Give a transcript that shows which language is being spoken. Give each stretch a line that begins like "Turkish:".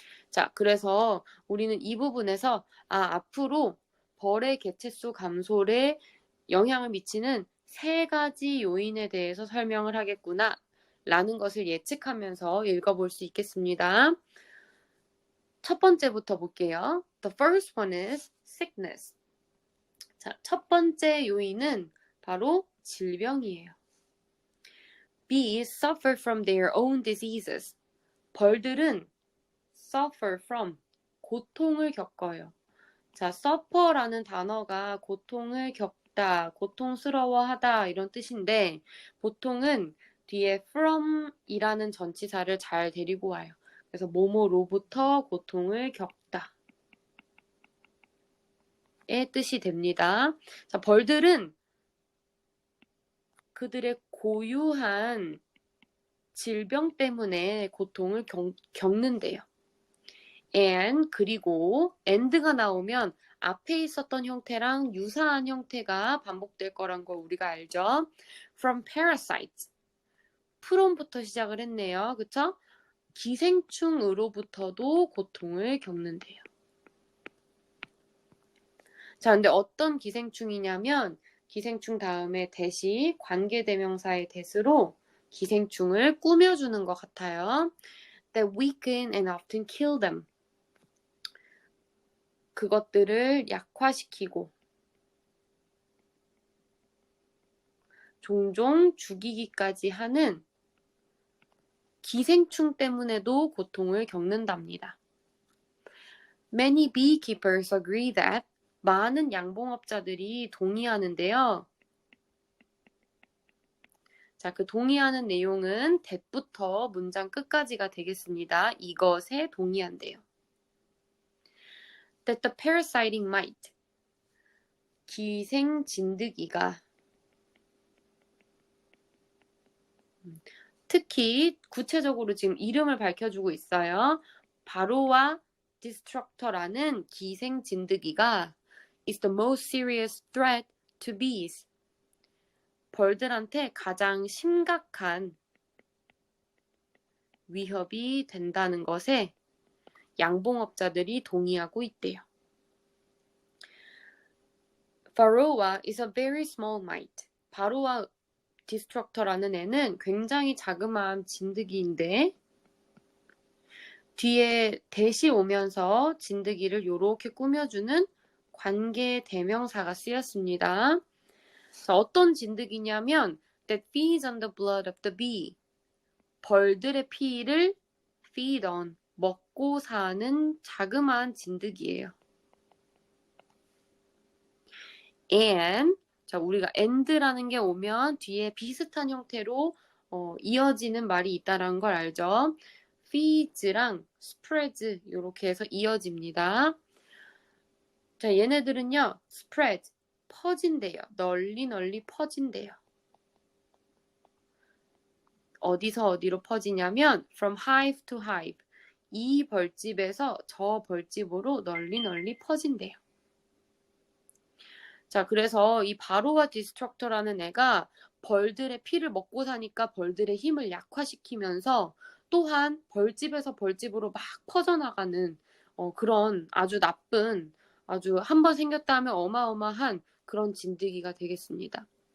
Korean: 자, 그래서 우리는 이 부분에서 앞으로 벌의 개체수 감소에 영향을 미치는 세 가지 요인에 대해서 설명을 하겠구나 라는 것을 예측하면서 읽어볼 수 있겠습니다. 첫 번째부터 볼게요.
English: The first one is sickness.
Korean: 자, 첫 번째 요인은 바로 질병이에요.
English: Bees suffer from their own diseases.
Korean: 벌들은
English: suffer from,
Korean: 고통을 겪어요. 자, suffer라는 단어가 고통을 겪다, 고통스러워하다 이런 뜻인데 보통은 뒤에 from이라는 전치사를 잘 데리고 와요. 그래서 뭐뭐로부터 고통을 겪다 의 뜻이 됩니다. 자, 벌들은 그들의 고유한 질병 때문에 고통을 겪는데요. and 그리고 and가 나오면 앞에 있었던 형태랑 유사한 형태가 반복될 거란 걸 우리가 알죠.
English: From parasites.
Korean: from부터 시작을 했네요. 그쵸? 기생충으로부터도 고통을 겪는데요. 자, 근데 어떤 기생충이냐면 기생충 다음에 대시 관계대명사의 대스로 기생충을 꾸며주는 것 같아요.
English: That weaken and often kill them.
Korean: 그것들을 약화시키고 종종 죽이기까지 하는 기생충 때문에도 고통을 겪는답니다.
English: Many beekeepers agree that
Korean: 많은 양봉업자들이 동의하는데요. 자, 그 동의하는 내용은 that부터 문장 끝까지가 되겠습니다. 이것에 동의한대요.
English: That the parasiting mite,
Korean: 기생진드기가 특히 구체적으로 지금 이름을 밝혀주고 있어요. 바로와 디스트럭터라는 기생진드기가
English: is the most serious threat to bees.
Korean: 벌들한테 가장 심각한 위협이 된다는 것에 양봉업자들이 동의하고 있대요.
English: Varroa is a very small mite.
Korean: 바로와 디스트럭터라는 애는 굉장히 자그마한 진드기인데 뒤에 대시 오면서 진드기를 요렇게 꾸며주는 관계 대명사가 쓰였습니다. 자, 어떤 진드기냐면
English: that feeds on the blood of the bee.
Korean: 벌들의 피를 feed on, 먹고 사는 자그마한 진드기예요. and, 자, 우리가 and라는 게 오면 뒤에 비슷한 형태로 이어지는 말이 있다는 걸 알죠? feeds랑 spreads 이렇게 해서 이어집니다. 자, 얘네들은요, spread, 퍼진대요. 널리 퍼진대요. 어디서 어디로 퍼지냐면
English: from hive to hive.
Korean: 이 벌집에서 저 벌집으로 널리 퍼진대요. 자, 그래서 이 바로와 디스트럭터라는 애가 벌들의 피를 먹고 사니까 벌들의 힘을 약화시키면서 또한 벌집에서 벌집으로 막 퍼져나가는 그런 아주 나쁜, 아주 한번 생겼다 하면 어마어마한 그런 진드기가 되겠습니다.